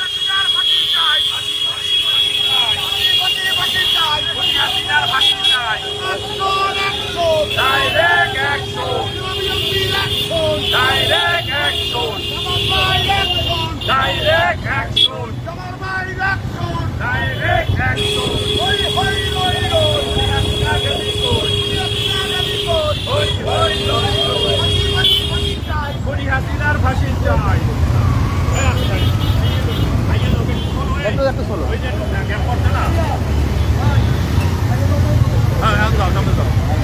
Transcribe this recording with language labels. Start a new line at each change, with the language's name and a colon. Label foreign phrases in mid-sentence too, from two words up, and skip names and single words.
English: Direct action! Direct action! Direct action! Direct action!
Bangla: হাসিনার ফাঁসি চাই। একটু চলো। ওই যে ক্যাম্প করছে না? হ্যাঁ, যাও, সামনে যাও।